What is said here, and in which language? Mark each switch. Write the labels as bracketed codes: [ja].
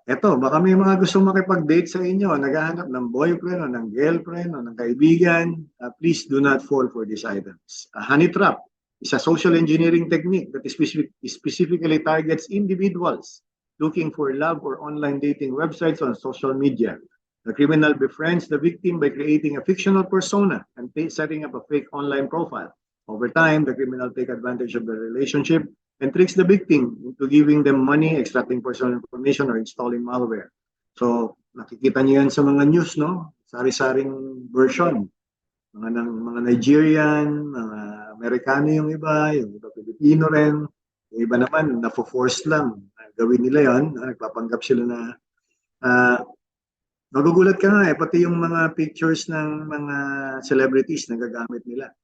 [tl] Ito, baka may mga gusto makipag-date sa inyo, naghahanap ng boyfriend o ng girlfriend o ng kaibigan. [en] Please do not fall for these items. A honey trap is a social engineering technique that specifically targets individuals looking for love or online dating websites on social media. The criminal befriends the victim by creating a fictional persona and setting up a fake online profile. Over time, the criminal take advantage of the relationship and tricks the victim into giving them money, extracting personal information, or installing malware. [tl] So, nakikita niyo yan sa mga news, no? Sari-saring version. Mga Nigerian, mga Amerikano yung iba Pilipino rin. Yung iba naman, nafo-force lang. Gawin nila yon, nagpapanggap sila na magugulat ka nga pati yung mga pictures ng mga celebrities na gagamit nila.